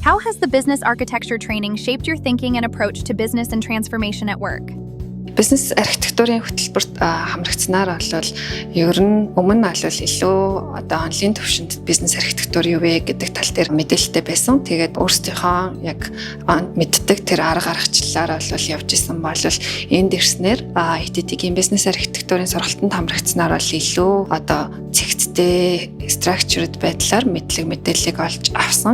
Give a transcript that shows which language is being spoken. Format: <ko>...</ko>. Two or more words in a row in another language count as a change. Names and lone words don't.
<en>has the business architecture training shaped your thinking and approach to business and transformation at work?</en> <mn>Бизнес архитектурын хөтөлбөрт хамрагдсанаар бол ер нь өмнө нь бол илүү одоо онлайн төвшөнд бизнес архитектур юу вэ гэдэг тал дээр мэдээлэлтэй байсан. Тэгээд өөрсдийнхөө яг мэддэг тэр арга аргачлалаар бол явж исэн бол энд ирснээр HTTC-ийн бизнес архитектурын сургалтанд хамрагдсанаар бол илүү одоо цэгцтэй structured байдлаар мэдээллийг олж авсан.</mn>